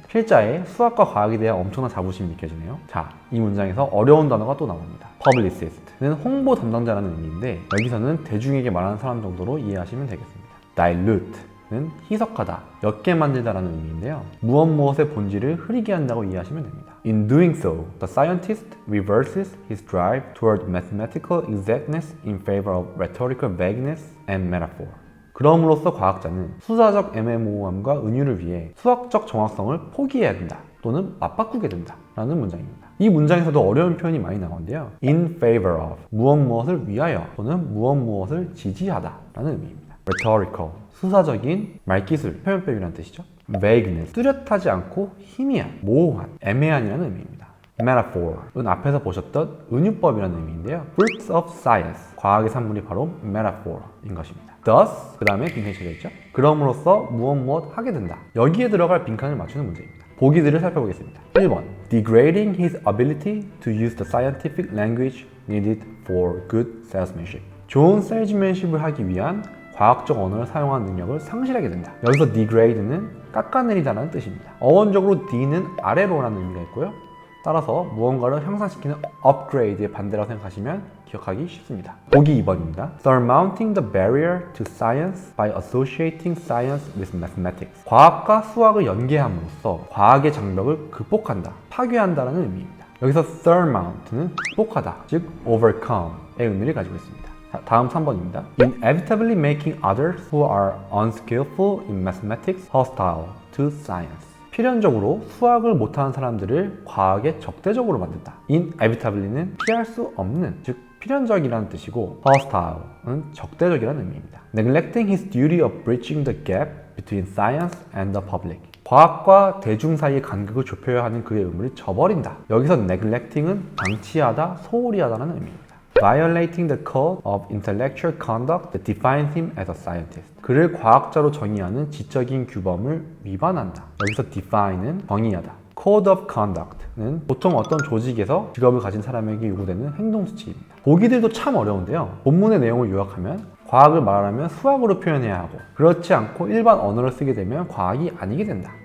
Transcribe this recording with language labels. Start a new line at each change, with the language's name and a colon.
Korean: 필자의 수학과 과학에 대한 엄청난 자부심이 느껴지네요. 자, 이 문장에서 어려운 단어가 또 나옵니다. Publicist는 홍보 담당자라는 의미인데 여기서는 대중에게 말하는 사람 정도로 이해하시면 되겠습니다. Dilute는 희석하다, 옅게 만들다라는 의미인데요. 무엇의 본질을 흐리게 한다고 이해하시면 됩니다.
English: In doing so, the scientist reverses his drive toward mathematical exactness in favor of rhetorical vagueness and metaphor.
Korean: 그럼으로써 과학자는 수사적 애매모호함과 은유를 위해 수학적 정확성을 포기해야 된다 또는 맞바꾸게 된다 라는 문장입니다. 이 문장에서도 어려운 표현이 많이 나오는데요.
English: In favor of,
Korean: 무엇을 위하여 또는 무엇을 지지하다 라는 의미입니다. Rhetorical, 수사적인 말기술, 표현법이라는 뜻이죠. Vagueness, 뚜렷하지 않고 희미한, 모호한, 애매한이라는 의미입니다. Metaphor은 앞에서 보셨던 은유법이라는 의미인데요.
English: Fruits of science,
Korean: 과학의 산물이 바로 metaphor인 것입니다. Thus, 그 다음에 빈칸이 쳐져 있죠. 그럼으로써 무엇 하게 된다. 여기에 들어갈 빈칸을 맞추는 문제입니다. 보기들을 살펴보겠습니다.
English: 1번, degrading his ability to use the scientific language needed for good salesmanship.
Korean: 좋은 셀즈맨십을 하기 위한 과학적 언어를 사용하는 능력을 상실하게 된다. 여기서 degrade는 깎아내리다라는 뜻입니다. 어원적으로 D는 아래로라는 의미가 있고요. 따라서 무언가를 향상시키는 upgrade의 반대라고 생각하시면 기억하기 쉽습니다. 보기 2번입니다.
English: Surmounting the barrier to science by associating science with mathematics.
Korean: 과학과 수학을 연계함으로써 과학의 장벽을 극복한다, 파괴한다라는 의미입니다. 여기서 surmount는 극복하다, 즉 overcome의 의미를 가지고 있습니다. 다음 3번입니다.
English: Inevitably making others who are unskillful in mathematics hostile to science.
Korean: 필연적으로 수학을 못하는 사람들을 과학에 적대적으로 만든다. Inevitably는 피할 수 없는, 즉 필연적이라는 뜻이고 hostile은 적대적이라는 의미입니다.
English: Neglecting his duty of bridging the gap between science and the public.
Korean: 과학과 대중 사이의 간극을 좁혀야 하는 그의 의무를 저버린다. 여기서 neglecting은 방치하다, 소홀히 하다라는 의미입니다.
English: Violating the code of intellectual conduct that defines him as a scientist.
Korean: 그를 과학자로 정의하는 지적인 규범을 위반한다. 여기서 define는 정의하다.
English: Code of conduct
Korean: 는 보통 어떤 조직에서 직업을 가진 사람에게 요구되는 행동 수치입니다. 보기들도 참 어려운데요. 본문의 내용을 요약하면 과학을 말하려면 수학으로 표현해야 하고 그렇지 않고 일반 언어를 쓰게 되면 과학이 아니게 된다.